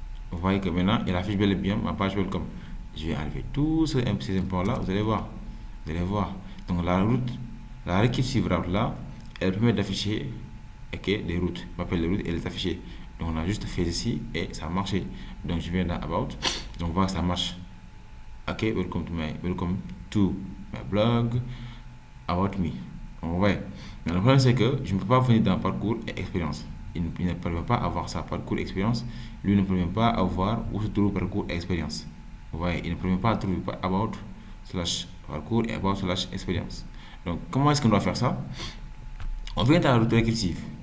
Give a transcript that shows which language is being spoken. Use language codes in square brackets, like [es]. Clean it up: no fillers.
[fr] Vous voyez que maintenant, il affiche bel et bien ma page Welcome. Je vais enlever tous ces implants là. Vous allez voir. Vous allez voir. Donc, la route, la récursive route là, elle permet d'afficher des routes. On appelle les routes et les afficher. Donc, on a juste fait ici et ça a marché. Donc, je viens dans About. Donc, on voit que ça marche. [en] Ok, welcome to my blog about me. [fr] Donc, ouais. Mais le problème, c'est que je ne peux pas venir dans parcours et expérience. Il ne peut pas avoir ça, parcours et expérience. Lui ne peut même pas avoir où se trouve parcours et expérience. Vous voyez, il ne peut même pas trouver about slash parcours et about slash expérience. Donc, comment est-ce qu'on doit faire ça? On vient dans la route récursive.